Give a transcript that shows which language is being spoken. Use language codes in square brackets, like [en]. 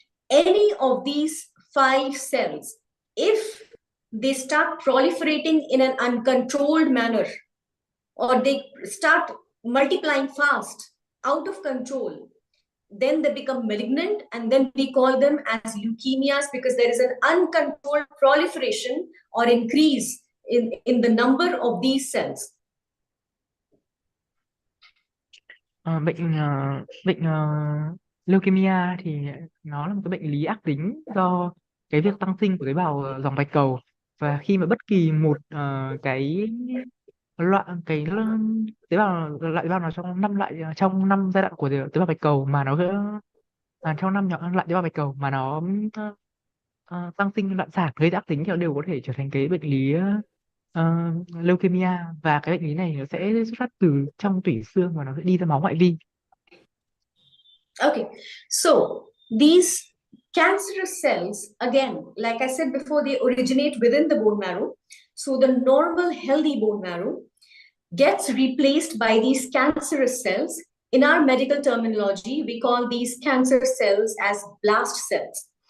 [en] Any of these 5 cells, if they start proliferating in an uncontrolled manner, or they start multiplying fast, out of control, then they become malignant, and then we call them as leukemias because there is an uncontrolled proliferation or increase in the number of these cells. [vi] Bệnh leukemia thì nó là một cái bệnh lý ác tính do cái việc tăng sinh của tế bào dòng bạch cầu, và khi mà bất kỳ một cái loại tế bào nào trong 5 giai đoạn của tế bào bạch cầu mà nó trong 5 loại tế bào bạch cầu mà nó tăng sinh loạn sản gây ác tính thì nó đều có thể trở thành cái bệnh lý leukemia, và cái bệnh lý này nó sẽ xuất phát từ trong tủy xương và nó sẽ đi ra máu ngoại vi. [en] Okay, so these cancerous cells, again, like I said before, they originate within the bone marrow. So the normal healthy bone marrow gets replaced by these cancerous cells. In our medical terminology, we call these cancer cells as blast cells.